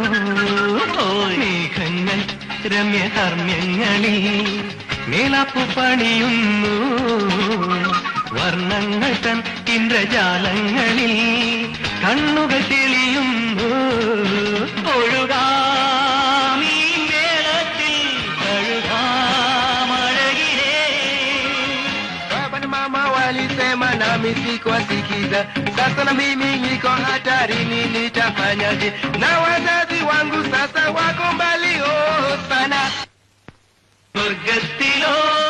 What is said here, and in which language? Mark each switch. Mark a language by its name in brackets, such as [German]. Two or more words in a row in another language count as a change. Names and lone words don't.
[Malayalam] മേഘങ്ങൾ രമ്യഹർമ്മ്യങ്ങളിൽ മേലപ്പു പണിയുന്നു വർണ്ണങ്ങൾ തൻ ഇന്ദ്രജാലങ്ങളിൽ കണ്ണുകൾ തെളിയുന്നു ഒഴുകാമീ മേളത്തിൽ കഴുകാമഴകിലേ. [Swahili] Mama walisema nami sikuwasikiza, sasa na mimi niko hatarini, nitafanyaje? Na wazazi wangu sasa wako mbali sana. [Malayalam] സ്വർഗത്തിലോ